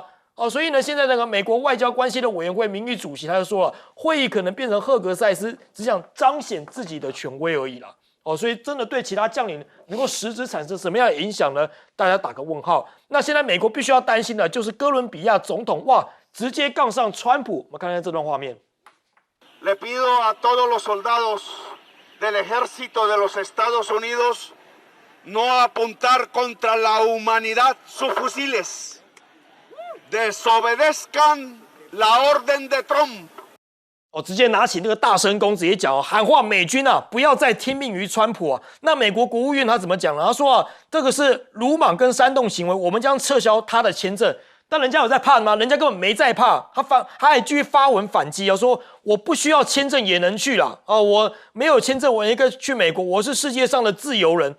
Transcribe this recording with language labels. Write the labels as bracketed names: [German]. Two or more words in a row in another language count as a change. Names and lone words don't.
[Chinese] 所以呢，现在那个美国外交关系的委员会名誉主席他就说了，会议可能变成赫格塞斯只想彰显自己的权威而已啦。所以真的对其他将领能够实质产生什么样的影响呢？大家打个问号。那现在美国必须要担心的就是哥伦比亚总统直接杠上川普。我们看看这段画面。 [Spanish] Le pido a todos los soldados del ejército de los Estados Unidos no apuntar contra la humanidad sus fusiles. Desobedezcan la orden de Trump. [Chinese] 直接拿起那个大声公，直接讲喊话美军不要再听命于川普那美国国务院他怎么讲呢？他说这个是鲁莽跟煽动行为，我们将撤销他的签证。但人家有在怕吗？人家根本没在怕，他还继续发文反击说我不需要签证也能去啦我没有签证我也可以去美国，我是世界上的自由人。